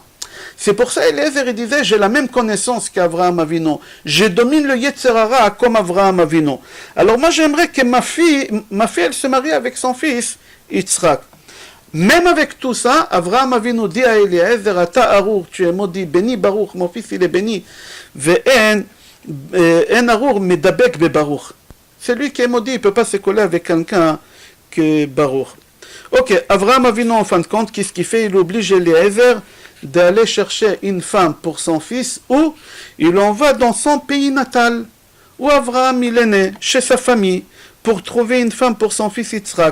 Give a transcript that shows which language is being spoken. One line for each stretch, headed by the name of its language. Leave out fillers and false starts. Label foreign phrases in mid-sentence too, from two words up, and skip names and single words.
French: C'est pour ça Eliezer, il disait, j'ai la même connaissance qu'Avraham Avinu. Je domine le
Hebrew: יצר הרע
French: comme Avraham Avinu. Alors moi, j'aimerais que ma fille, elle se marie avec son fils, Yitzhak. Même avec tout ça, Avraham Avinu dit à Eliezer,
Hebrew: אתה ארור,
French: tu es maudit, béni Baruch, mon fils il est béni.
Hebrew: ואין ארור מדבק בברוך.
French: C'est lui qui est maudit, il ne peut pas se coller avec quelqu'un que Baruch. Ok, Avraham Avinu en fin de compte, qu'est-ce qu'il fait? Il oblige Eliezer d'aller chercher une femme pour son fils, ou il en va dans son pays natal, où Avraham il est né, chez sa famille, pour trouver une femme pour son fils Yitzhak.